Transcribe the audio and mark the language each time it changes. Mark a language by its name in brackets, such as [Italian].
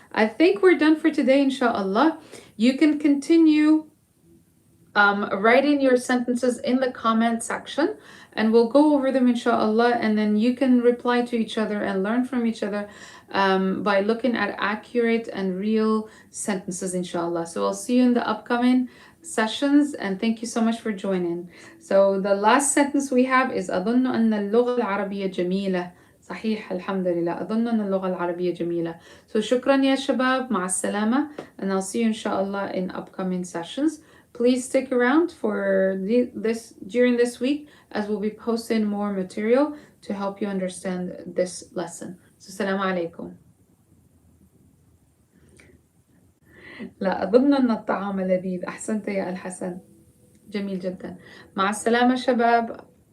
[English] I think we're done for today, inshallah. You can continue writing your sentences in the comment section, and we'll go over them, inshallah, and then you can reply to each other and learn from each other by looking at accurate and real sentences, inshallah. So I'll see you in the upcoming sessions, and thank you so much for joining. So the last sentence we have is [Arabic] أظن أن اللغة العربية جميلة. صحيح الحمد لله. أظن أن اللغة العربية جميلة. So شكرا يا شباب. مع السلامة. [English] And I'll see you inshallah in upcoming sessions. Please stick around for during this week, as we'll be posting more material to help you understand this lesson. [Arabic] So السلام عليكم. لا أظن أن الطعام لذيذ. أحسنت يا الحسن. جميل جدا. مع السلامة شباب.